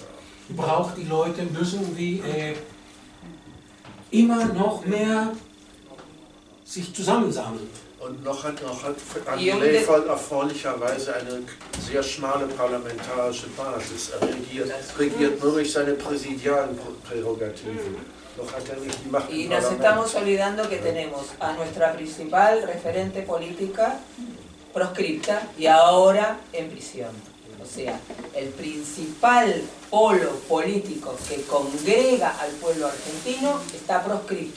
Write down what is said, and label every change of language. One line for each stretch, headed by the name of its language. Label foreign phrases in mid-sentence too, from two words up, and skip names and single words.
German: Braucht die Leute, müssen wie immer noch mehr sich zusammensammeln. Und noch hat Milei erfreulicherweise eine sehr schmale parlamentarische Basis. Er regiert nur durch seine präsidialen Prärogativen. Noch hat er nicht die Macht
Spanish: Y
German: im
Spanish: nos
German: Parlament.
Spanish: estamos olvidando que tenemos a nuestra principal referente política proscripta y ahora en prisión. O sea, el principal polo político que congrega al pueblo argentino está proscripto.